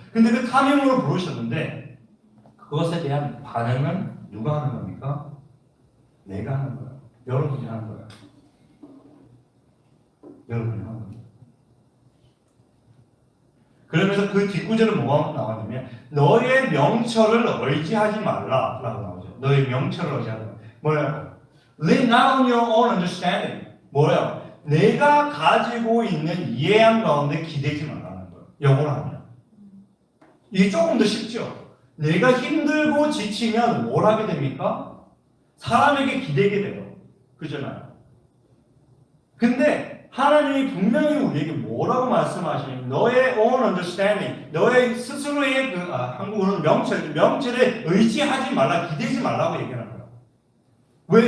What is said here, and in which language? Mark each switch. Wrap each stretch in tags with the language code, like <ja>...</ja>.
<ko>근데 그 탐임으로 부르셨는데 그것에 대한 반응은 누가 하는 겁니까? 내가 하는 거예요. 여러분이 하는 거예요. 여러분이 하는 겁니다. 그러면서 그 뒷구절은 뭐가 나왔냐면 너의 명철을 의지하지 말라라고 나오죠. 너의 명철을 의지하지 말라. 뭐예요?</ko> <en>Lean not on your own understanding.</en> <ko>뭐예요? 내가 가지고 있는 이해함 가운데 기대지 말라는 거예요. 영어로 하면. 이게 조금 더 쉽죠? 내가 힘들고 지치면 뭘 하게 됩니까? 사람에게 기대게 돼요. 그잖아요. 근데 하나님이 분명히 우리에게 뭐라고 말씀하시냐면 너의</ko> <en>own understanding,</en> <ko>너의 스스로의 한국어로는 명철에 의지하지 말라, 기대지 말라고 얘기하는 거예요. 왜?</ko>